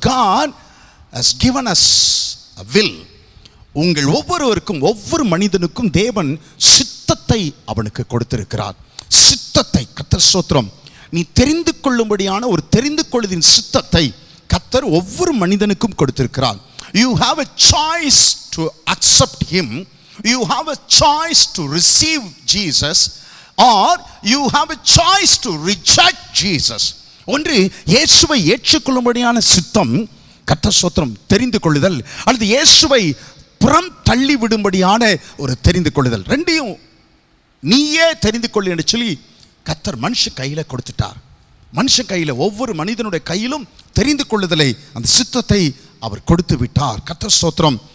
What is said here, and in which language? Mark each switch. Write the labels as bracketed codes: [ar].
[en] God has given us a will. [ta] உங்கள் ஒவ்வொருவருக்கும், ஒவ்வொரு மனிதனுக்கும் தேவன் சித்தத்தை அவனுக்கு கொடுத்திருக்கிறார். சித்தத்தை, கர்த்தர் ஸ்தோத்திரம், நீ தெரிந்து கொள்ளும்படியான ஒரு தெரிந்து கொள்வதின் சித்தத்தை கர்த்தர் ஒவ்வொரு மனிதனுக்கும் கொடுத்திருக்கிறார். [en] You have a choice to accept him. You have a choice to receive Jesus, or you have a choice to reject Jesus. [ta] ஒன்று இயேசுவை ஏற்றுக்கொள்ளும்படியான சித்தம், கர்த்தர் ஸ்தோத்திரம், தெரிந்து கொள்ளுதல், அல்லது இயேசுவை புறம் தள்ளி விடும்படியான ஒரு தெரிந்து கொள்ளுதல். ரெண்டையும் நீயே தெரிந்து கொள்ளு என்று சொல்லி கர்த்தர் மனுஷ கையில கொடுத்துட்டார். மனுஷன் கையில, ஒவ்வொரு மனிதனுடைய கையிலும் தெரிந்து கொள்ளுதலை, அந்த சித்தத்தை அவர் கொடுத்து விட்டார். கர்த்தர் ஸ்தோத்திரம்.